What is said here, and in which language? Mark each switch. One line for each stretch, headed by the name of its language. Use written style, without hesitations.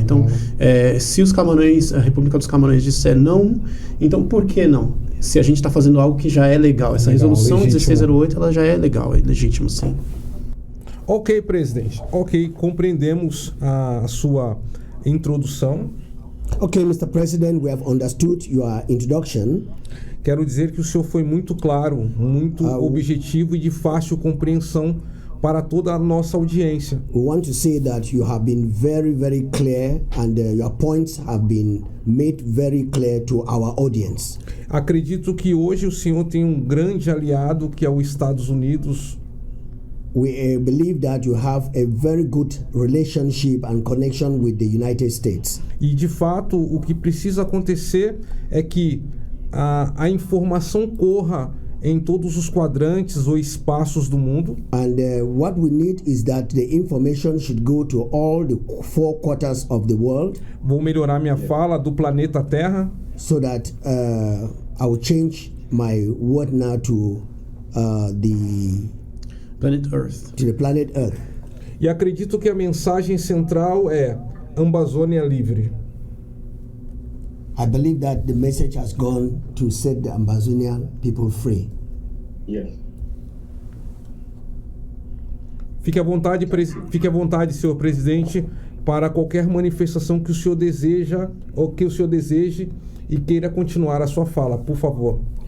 Portuguese: Então, se os Camarões, a República dos Camarões disser não, então por que não? Se a gente está fazendo algo que já é legal. Essa resolução legítimo. 1608, ela já é legal, é legítima, sim. Ok, presidente. Ok, compreendemos a sua introdução.
English: Okay, Mr. President, we have understood your introduction.
Portuguese: Quero dizer que o senhor foi muito claro, muito objetivo e de fácil compreensão para toda a nossa audiência.
English: We want to say that you have been very, very clear and your points have been made very clear to our audience.
Portuguese: Acredito que hoje o senhor tem um grande aliado que é os Estados Unidos.
English: We believe that you have a very good relationship and connection with the United States.
Portuguese: E de fato o que precisa acontecer é que a informação corra em todos os quadrantes ou espaços do mundo.
English: And what we need is that the information should go to all the 4 quarters of the world.
Portuguese: Vou melhorar minha fala do planeta Terra.
English: So that I will change my word now to the planet Earth.
Portuguese: E acredito que a mensagem central é Amazônia livre.
English: I believe that the message has gone to set the Amazonian people free. Yes.
Portuguese: Fique à vontade, senhor presidente, para qualquer manifestação que o senhor deseja ou que o senhor deseje e queira continuar a sua fala, por favor.